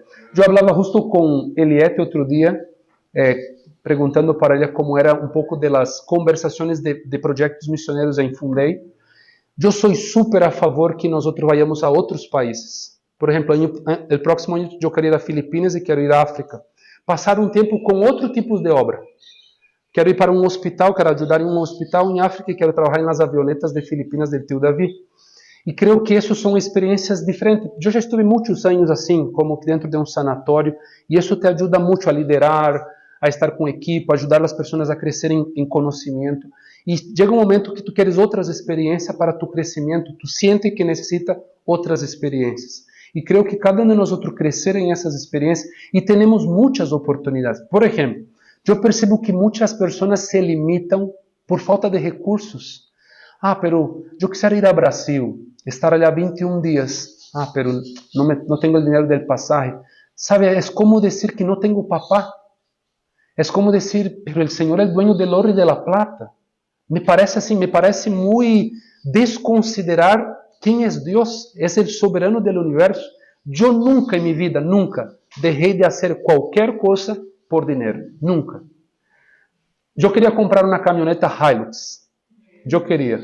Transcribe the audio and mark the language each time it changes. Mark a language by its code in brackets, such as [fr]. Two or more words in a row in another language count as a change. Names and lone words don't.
[es] Yo hablaba justo con Eliette otro día, preguntando para ella cómo era un poco de las conversaciones de proyectos misioneros en Fundei. Yo soy súper a favor que nosotros vayamos a otros países. Por ejemplo, el próximo año yo quiero ir a Filipinas y quiero ir a África. Pasar un tiempo con otro tipo de obra. [pt] Quero ir para um hospital, quero ajudar em um hospital em África e quero trabalhar nas [es] avionetas de Filipinas del [pt] tio David. E creio que isso são experiências diferentes. Eu já estive muitos anos assim, como dentro de um sanatório, e isso te ajuda muito a liderar, a estar com equipe, a ajudar as pessoas a crescerem em conhecimento. E chega um momento que tu queres outras experiências para tu crescimento, tu sente que necessita outras experiências. E creio que cada um de nós crescer em essas experiências e temos muitas oportunidades. Por exemplo, eu percebo que muitas pessoas se limitam por falta de recursos. [es] Pero eu quisiera ir a Brasil, estar allá 21 dias. [pt] Pero não tenho o dinheiro [es] del pasaje. [pt] Sabe, é como dizer que não tenho papá. É como dizer, [es] pero el [pt] Senhor é o [es] dueño del oro e de la plata. [pt] Me parece assim, me parece muito desconsiderar quem é Deus. É o soberano do universo. Eu nunca em minha vida, nunca, deixei de fazer qualquer coisa por dinheiro. Nunca. Eu queria comprar uma caminhoneta Hilux. Eu queria.